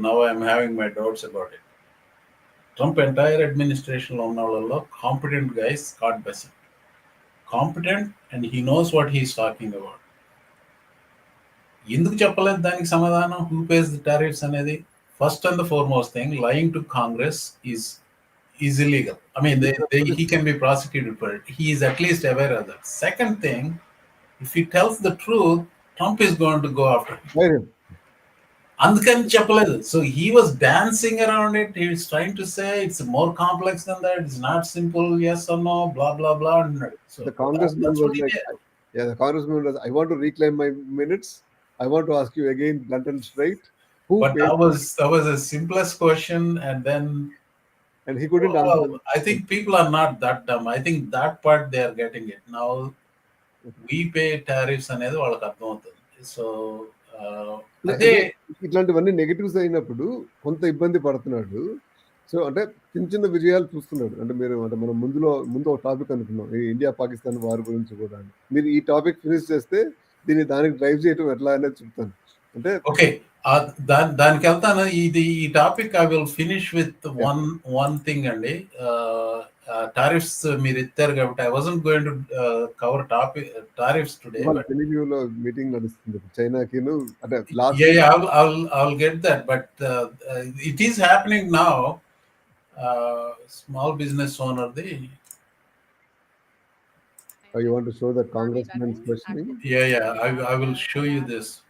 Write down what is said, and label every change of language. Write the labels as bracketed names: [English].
[English] Now I'm having my doubts about it. Trump entire administration [Telugu] lo unna vallallo [English] competent guys, Scott Bessent. Competent, and he knows what he's talking about. [Telugu] ఎందుకు చెప్పలేదు దానికి సమాధానం? [English] who pays the tariffs [Telugu] అనేది [English] First and the foremost thing. lying to Congress is illegal. I mean, he can be prosecuted for it. He is at least aware of that. Second thing, if he tells the truth, Trump is going to go after him. [Telugu] అందుకని చెప్పలేదు. [English] So he was dancing around it. He was trying to say it's more complex than that. It's not simple, yes or no, blah blah blah. So the congressman was like, the congressman was, I want to reclaim my minutes. I want to ask you again, blunt and straight. But that was the simplest question, and he couldn't answer. I think people are not that dumb. I think that part they are getting it now. We pay tariffs [Telugu] అనేది వాళ్ళకి అర్థమవుతుంది. So అదే ఇట్లాంటివన్నీ negatives అయినప్పుడు కొంత ఇబ్బంది పడుతున్నాడు. So అంటే చిన్న విజయాలు చూస్తున్నాడు. అంటే మనం ముందు ఒక టాపిక్ అనుకున్నాం, ఈ ఇండియా పాకిస్తాన్ వార్ గురించి కూడా. మీరు ఈ టాపిక్ ఫినిష్ చేస్తే దానికి డ్రైవ్ చేయడం ఎట్లా అనేది చెప్తాను. అంటే [English] okay, [Telugu] దానికి వెళ్తాను. [English] ఈ topic I will finish with one thing అండి. Tariffs [Telugu] మీరు ఇచ్చారు కాబట్టి [English] I wasn't going to cover tariffs today. [Telugu] తెలుగులో మీటింగ్ నడుస్తుంది చైనాకి. అంటే [English] I'll get that, but it is happening now. Small business owner you want to show that congressman's questioning? Yeah, I will show you this.